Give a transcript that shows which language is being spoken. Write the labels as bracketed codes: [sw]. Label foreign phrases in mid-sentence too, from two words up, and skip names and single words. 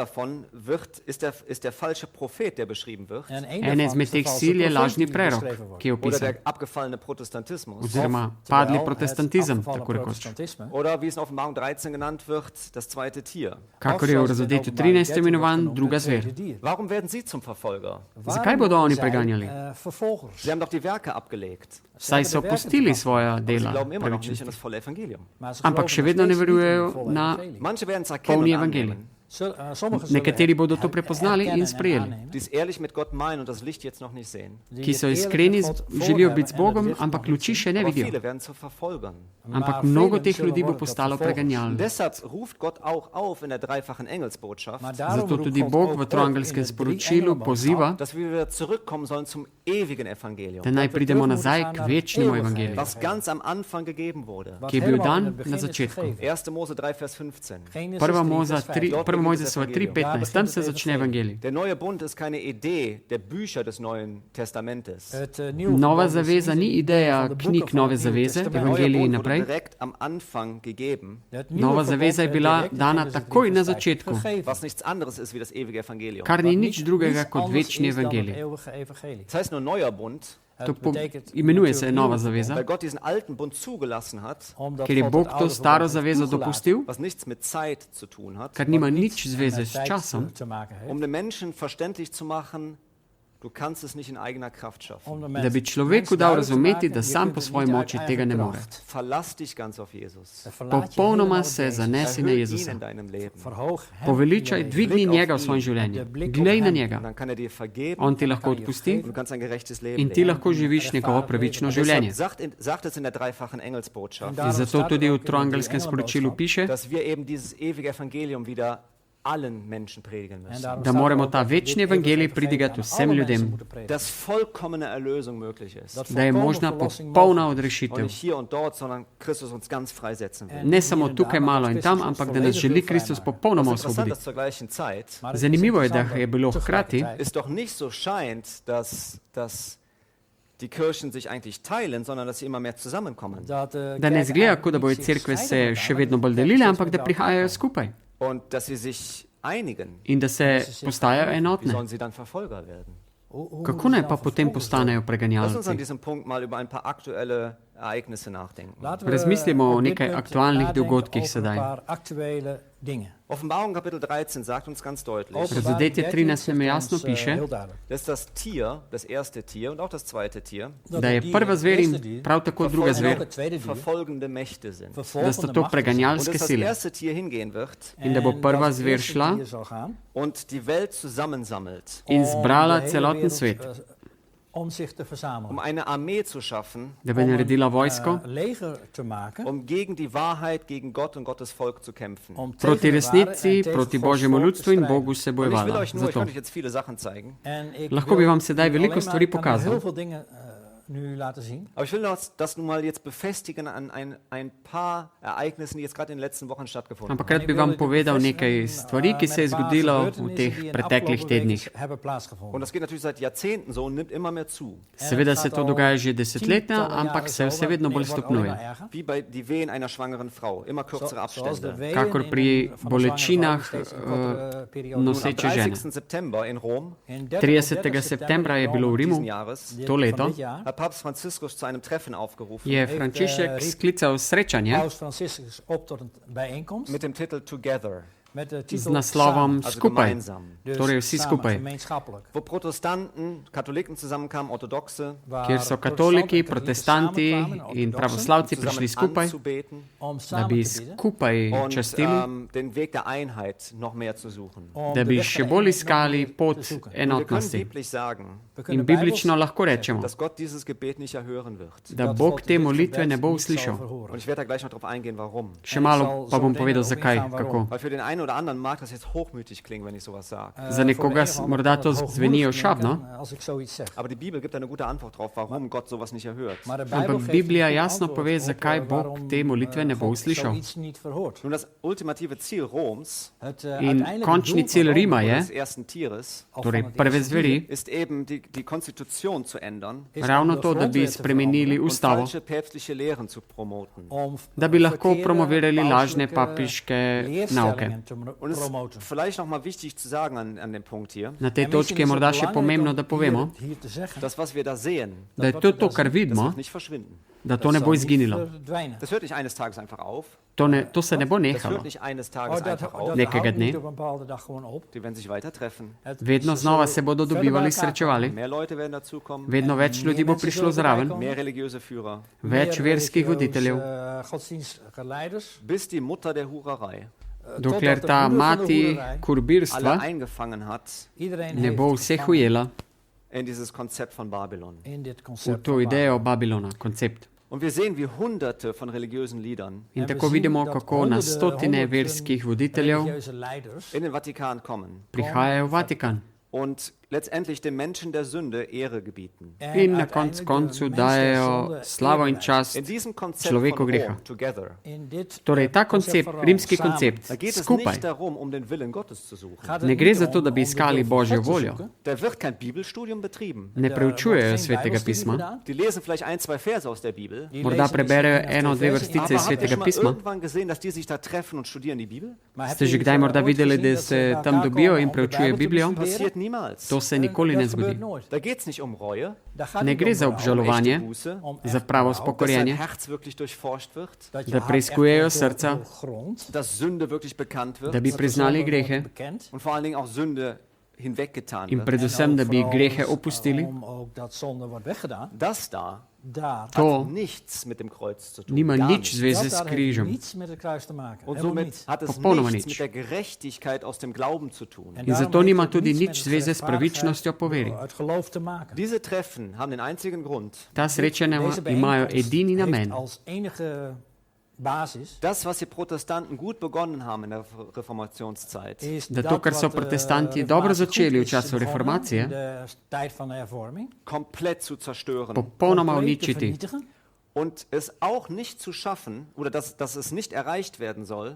[de] davon ist der falsche Prophet, der beschrieben wird, [nl] En En daarvan [sl] izmed [nl] is de [sl] teh [nl] valse [sl] sil je [nl] profeet [sl] lažni [nl] die [sl] prerok, [nl] beschreven wordt. [sl] ki je [de] oder [sl] opisan. [de] der abgefallene Protestantismus. [sl] Oziroma [nl] Terwijl [sl] padli [nl] het [sl] protestantizem, [nl] afgevallen [sl] tako rekoč. [nl] protestantisme, [de] Oder wie es in Offenbarung 13 genannt wird, das zweite Tier. [sl] Kakor je v razodetju 13 imenovan druga zver. [de] Warum werden sie zum Verfolger? [sl] Zakaj bodo oni preganjali? [nl] Vervolgers. [de] Sie haben doch die Werke abgelegt. [sl] Saj so pustili svoja [de] Sie [sl] dela [de] glauben immer noch nicht [sl] pravičnosti. [de] an das volle Evangelium. [nl] Maar ze [sl] Ampak [nl] geloven [sl] še [nl] nog [sl] vedno ne [nl] steeds niet in [sl] verujejo [nl] het volle [sl] na [nl] evangelie. [de] Manche werden es [sl] polni [de] erkennen und [sl] evangelij. [de] annehmen, [nl] Sommigen zullen [sl] Nekateri bodo to prepoznali in [nl] herkennen en [sl] sprejeli. [nl] aannemen, [de] die es ehrlich mit Gott meinen und das Licht jetzt noch nicht sehen. [nl] die [sl] Ki [nl] het [sl] so [nl] eerlijk [sl] iskreni, [nl] met God voor [sl] želijo [nl] hebben [sl] biti z [nl] en het [sl] Bogom, [nl] licht [sl] ampak [nl] nog niet [sl] luči [nl] zien. [sl] še ne [de] Aber [sl] vidijo. [de] viele werden zu Verfolgern. [sl] Ampak [nl] Maar [sl] mnogo [nl] velen [sl] teh [nl] zullen [sl] ljudi bo [nl] worden tot [sl] postalo [nl] vervolgers. [sl] preganjalno. [de] Und deshalb ruft Gott auch auf in der dreifachen Engelsbotschaft, [nl] Maar daarom [sl] Zato [nl] roept [sl] tudi [nl] God [sl] Bog [nl] ook [sl] v [nl] op [sl] troangelskem [nl] in de [sl] sporočilu [nl] drie-engelenboodschap [sl] poziva, [de] dass wir wieder zurückkommen sollen zum ewigen Evangelium, [sl] da naj [nl] we [sl] pridemo [nl] terug [sl] nazaj [nl] moeten [sl] k [nl] gaan naar het [sl] večnemu [nl] eeuwige [sl] evangeliju, [de] was ganz am Anfang gegeben wurde. [nl] wat [sl] ki je bil [nl] helemaal in [sl] dan [nl] het begin [sl] na [nl] is [sl] začetku. [nl] gegeven. [de] 1. Mose 3, Vers 15. [nl] Genesis [sl] Prva [nl] 3, [sl] Moza [nl] vers [sl] 3, [nl] 5. [sl] prva Mojzesova 3:15, tam se začne evangelij. [de] Der neue Bund ist keine Idee der Bücher des Neuen Testamentes. [nl] Het nieuwe [sl] Nova [nl] verbond is [sl] zaveza [nl] niet [sl] ni [nl] een idee [sl] ideja [nl] van de [sl] knjig [nl] boeken van [sl] Nove [nl] het Nieuwe [sl] zaveze, [nl] Testament. [de] Der neue [sl] evangeliji [de] Bund wurde [sl] naprej. [de] direkt am Anfang gegeben, [nl] Het nieuwe [sl] Nova [nl] verbond [sl] zaveza je [nl] werd [sl] bila [nl] direct in [sl] dana [nl] Genesis 3, [sl] takoj na [nl] vers 5 [sl] začetku, [de] gegeven. was nichts anderes ist wie das ewige Evangelium. [sl] kar ni [nl] Wat [sl] nič drugega [nl] niets [sl] kot [nl] anders [sl] večni [nl] is dan het [sl] evangelij. [nl] eeuwige evangelie. [de] Das heißt nur neuer Bund, [sl] To [nl] Het betekent [sl] imenuje se [nl] natuurlijk [sl] Nova [nl] nieuwe [sl] zaveza, [de] weil Gott diesen alten Bund zugelassen hat, [nl] omdat [sl] ker je [nl] God [sl] Bog [nl] het [sl] to [nl] oude [sl] staro [nl] verbond heeft [sl] zavezo [nl] toegelaten, [sl] dopustil, [de] was nichts mit Zeit zu tun hat, [sl] kar nima [nl] wat [sl] nič [nl] niets [sl] zveze [nl] met [sl] s [nl] tijd [sl] časom, [nl] te maken heeft. [de] um den Menschen verständlich zu machen, du kannst es nicht in eigener Kraft schaffen. [nl] Om de [sl] da [nl] mens- [sl] bi človeku [nl] mensen [sl] dal [nl] duidelijk te [sl] razumeti, [nl] maken, [sl] da je sam [nl] kunt [sl] po [nl] het [sl] svoji [nl] niet [sl] moči [nl] uit [sl] tega ne [nl] eigen [sl] more. [nl] kracht. [de] Verlass dich ganz auf Jesus. [nl] Verlaat je [sl] Popolnoma [nl] helemaal op [sl] se [nl] Jezus. [sl] zanesi na [de] Erhöh ihn [sl] Jezusa. [de] in deinem Leben. [nl] Verhoog hem [sl] Poveličaj, [nl] in je leven. [sl] dvigni [nl] Blik [sl] njega [de] auf [sl] v svojem [de] ihn. [sl] življenju. [nl] De blik op [sl] Glej na [nl] hem. [de] Und [sl] njega [de] dann kann er dir vergeben [sl] on ti [nl] kan [sl] lahko [nl] je [sl] odpusti [de] und du kannst ein gerechtes Leben [sl] in ti [de] leben. [sl] lahko živiš njegovo pravično življenje. [de] Deshalb sagt es in der dreifachen [nl] En [de] Engelsbotschaft, [nl] daarom [sl] Zato [nl] staat er [sl] tudi [nl] ook [sl] v [nl] in de [sl] troangelskem [nl] drie [sl] sporočilu [nl] engelenboodschap [sl] piše, [de] dass wir eben dieses ewige Evangelium wieder allen Menschen predigen müssen. [sl] Da moramo ta večni evangelij pridigati vsem ljudem, [de] Dass vollkommene Erlösung möglich ist. [sl] da je možna popolna [de] Und [sl] odrešitev. [de] nicht hier und dort, sondern Christus uns ganz freisetzen will. [sl] Ne samo tukaj malo in tam, ampak da nas želi Kristus popolnoma [de] Was interessant [sl] osvoboditi. [de] ist zur gleichen Zeit, [sl] Zanimivo je, da je bilo hkrati, [de] ist doch nicht so scheint, dass die Kirchen sich eigentlich teilen, sondern dass sie immer mehr zusammenkommen. [sl] da ne zgleda, kot da bojo cerkve se še vedno bolj delile, ampak da prihajajo skupaj [de] Und dass sie sich einigen. [sl] in da se postajajo [de] Wie [sl] enotne. [de] sollen sie dann Verfolger werden? [sl] Kako naj pa potem postanejo [de] Lass uns an [sl] preganjalci? [de] diesem Punkt mal über ein paar aktuelle Ereignisse nachdenken. [sl] Razmislimo o nekaj aktualnih dogodkih sedaj. [de] Offenbarung Kapitel 13 sagt uns ganz deutlich, [sl] Razodetje 13 nam jasno piše, [de] dass das Tier, das erste Tier und auch das zweite Tier, [sl] da je prva zver in prav tako druga zver, [de] verfolgende Mächte sind. [sl] da sta to [de] Und [sl] preganjalske [de] dass das [sl] sile. [de] erste Tier hingehen wird [sl] In da bo prva zver šla [de] und die Welt zusammensammelt, [sl] in zbrala celoten svet, [nl] om zich te verzamelen. [de] eine Armee zu schaffen, [sl] da bi naredila vojsko [nl] Leger te maken. [de] gegen die Wahrheit, gegen Gott und Gottes Volk zu kämpfen. [nl] Om [sl] proti [nl] tegen de waarheid [sl] resnici, [nl] en tegen [sl] proti [nl] Gods [sl] Božjemu [nl] volk te [sl] ljudstvu in [nl] strijden. [sl] Bogu se [de] Und ich will [sl] bojevala. [de] euch [sl] Zato. [de] euch jetzt viele Sachen zeigen. [nl] En ik [sl] Lahko [nl] wil [sl] bi vam sedaj [nl] alleen [sl] veliko [nl] maar- [sl] stvari [nl] kan [sl] pokazal. [nl] heel veel dingen nu laten zien. [de] Aber ich will das nun mal jetzt befestigen an ein paar Ereignissen, die jetzt gerade in den letzten Wochen stattgefunden haben. [sl] Ampak rad bi vam povedal nekaj stvari, ki se je zgodilo v teh preteklih tednih. [de] Und das geht natürlich seit Jahrzehnten so und nimmt immer mehr zu. [sl] Seveda se to dogaja že desetletja, ampak se vse vedno bolj stopnjuje. [de] Wie bei die Wehen einer schwangeren Frau. Immer kürzere Abstände. [sl] Kakor pri bolečinah [de] Nun, am [sl] noseče žene. [de] 30. September in Rom [sl] 30. septembra je bilo v Rimu [de] diesen Jahres [sl] to leto, [de] hat Papst Franziskus zu einem Treffen aufgerufen [sl] je Frančišek sklical srečanje [nl] Paus Franciscus op tot een bijeenkomst [de] mit dem Titel Together, [nl] met de [sl] z [nl] titel [sl] naslovom [de] also [sl] Skupaj, [de] gemeinsam, [nl] Dus [sl] torej vsi [nl] samen, [sl] skupaj, [nl] gemeenschappelijk. [de] wo Protestanten, Katholiken zusammenkamen, Orthodoxe, [nl] Waar [sl] kjer so [nl] protestanten [sl] katoliki, [nl] en [sl] protestanti [nl] samenkwamen, [sl] in [nl] orthodoxen, [sl] pravoslavci [de] zusammen [sl] prišli skupaj, [de] anzubeten [nl] om [sl] da [nl] samen [sl] bi [nl] te bidden, [sl] skupaj [de] und [sl] častili, [de] den Weg der Einheit noch mehr zu suchen. [nl] om [sl] da [nl] de [sl] bi [nl] weg [sl] še [nl] van [sl] bolj [nl] de [sl] iskali [nl] eenheid nog [sl] pot [nl] meer te zoeken. [de] Und wir können [sl] enotnosti. [de] biblich sagen, [nl] We [sl] In [nl] kunnen [sl] biblično [nl] bijbels [sl] lahko rečemo, [de] dass Gott dieses Gebet nicht erhören wird. [sl] da [nl] dat [sl] Bog [nl] God [sl] te [nl] dit [sl] molitve [nl] gebed [sl] ne bo [nl] niet zal [sl] uslišal. [nl] verhoren. [de] Und ich werde da gleich noch drauf eingehen, warum. [sl] Še malo pa bom povedal, zakaj, kako. [de] Weil für den einen oder anderen mag das jetzt hochmütig klingen, wenn ich sowas sage. [sl] Za nekoga morda to zveni ošabno, [nl] Als ik zoiets zeg. [de] Aber die Bibel gibt eine gute Antwort drauf, warum Gott sowas nicht erhört. [nl] Maar de Bijbel [sl] ampak [nl] geeft [sl] Biblija [nl] een goed [sl] jasno [nl] antwoord [sl] pove, [nl] op, [sl] zakaj Bog [nl] waarom, [sl] te molitve ne bo [nl] God [sl] uslišal. [nl] zoiets niet verhoort. [de] Nun, das ultimative Ziel Roms, [nl] Het [sl] In [nl] uiteindelijke [sl] končni [nl] doel [sl] cilj [nl] van Rome, [sl] Rima [de] oder [sl] je, [de] des ersten Tieres, [nl] of [sl] torej [nl] van het [sl] prve [nl] eerste [sl] zveri, [de] ist eben die Konstitution zu ändern [nl] is [sl] ravno [nl] om de [sl] to, da bi [nl] grondwet te [sl] spremenili [nl] veranderen, [de] und [sl] ustavo, [de] falsche päpstliche Lehren zu promoten. [nl] om [sl] da bi lahko [nl] verkeerde [sl] promovirali lažne [nl] pauselijke [sl] papiške nauke. [nl] leerstellingen te [de] Und es [nl] promoten. [de] ist vielleicht noch mal wichtig zu sagen an dem Punkt hier, [sl] Na tej [nl] En [sl] točki mislim, je [nl] is [sl] morda [nl] het [sl] še [nl] belangrijk [sl] pomembno, [nl] om [sl] da povemo, [nl] hier te zeggen, [de] das, was wir da sehen, [sl] da je to, kar [de] das [sl] vidimo, [de] wird nicht verschwinden. [sl] da to [nl] dat [sl] ne [nl] zal [sl] bo [nl] niet [sl] izginilo. [nl] verdwijnen. [de] Das hört nicht eines Tages einfach auf. [sl] To se ne bo [de] Das [sl] nehalo. [de] hört nicht eines Oh, Tages [nl] dat [de] einfach auf. [sl] Nekega [nl] houdt [sl] dne. [nl] niet op een bepaalde dag gewoon op. [de] Die werden sich weiter treffen. [nl] Het- [sl] Vedno [nl] ze [sl] znova [nl] zullen [sl] se bodo [nl] verder [sl] dobivali, [nl] bij elkaar [sl] srečevali, [de] Mehr Leute werden dazukommen, [sl] vedno več ljudi bo prišlo zraven, [de] mehr religiöse Führer, [nl] komen. [sl] več [nl] Meer [sl] verskih [nl] religieuze, [sl] voditeljev, [nl] godsdienstige leiders. [de] bis die Mutter der Hurerei [sl] dokler [nl] totdat de [sl] ta [nl] moeder van de [sl] mati [nl] hoererij [de] alle [sl] kurbirstva [de] eingefangen hat [nl] iedereen [sl] ne [nl] heeft [sl] bo vseh [nl] ontvangen [sl] ujela [de] in dieses Konzept von Babylon. [nl] in dit [sl] v [nl] concept [sl] to [nl] van [sl] idejo Babilona, koncept. [de] Und wir sehen, wie Hunderte von religiösen Liedern [sl] In tako vidimo, kako na stotine verskih voditeljev [nl] religieuze leiders [de] in den Vatikan kommen [sl] prihajajo v Vatikan [de] und letztendlich den Menschen der Sünde Ehre gebieten. [sl] in na koncu koncu dajejo slavo in čast. [de] In diesem Konzept [sl] Človeku [de] von [sl] greha. [de] Rom, Together, [nl] in dit [sl] Torej, ta koncept, rimski [de] da [sl] koncept, [de] geht es [sl] skupaj, [de] nicht darum, um den Willen Gottes zu suchen. [sl] ne gre za to, da bi iskali Božjo voljo. [de] Da wird kein Bibelstudium betrieben. [sl] Ne preučujejo svetega pisma, [de] Die lesen vielleicht ein, zwei Verse aus der Bibel. [sl] morda preberejo eno, dve vrstice [de] Aber [sl] iz [de] habt ihr [sl] svetega [de] schon mal [sl] pisma. [de] irgendwann gesehen, dass die sich da treffen und studieren die Bibel? [sl] Ste že kdaj morda videli, da se tam dobijo in preučujejo Biblijo? [de] Passiert niemals. [sl] To se nikoli ne zgodi. [de] Da geht es nicht um Reue, [sl] Ne gre za [de] um echte [sl] obžalovanje, [de] Buße, [sl] za pravo [de] dass sein [sl] spokorjenje, [de] Herz wirklich durchforscht wird, [sl] da preiskujejo srca, [de] dass Sünde wirklich bekannt [sl] da [de] wird [sl] bi priznali grehe [de] und vor allen Dingen auch Sünde hinweggetan [sl] in [de] wird. [sl] predvsem, da bi grehe opustili. [de] Das da [sl] To [de] hat nichts mit dem Kreuz zu tun. [sl] nima [de] gar [sl] nič [de] nichts. [sl] zveze s križem. [de] Und somit hat es [sl] Popolnoma [de] nichts [sl] nič. [de] mit der Gerechtigkeit aus dem Glauben zu tun. [sl] In zato nima tudi nič zveze s pravičnostjo po veri. [de] Diese Treffen haben den einzigen Grund, [sl] Ta srečanja imajo edini namen, [de] Das, was die Protestanten gut begonnen haben in der Reformationszeit, [sl] da to, kar so protestanti dobro začeli v času reformacije, [de] komplett zu zerstören. [sl] popolnoma uničiti. [de] Und es auch nicht zu schaffen, oder dass es nicht erreicht werden soll,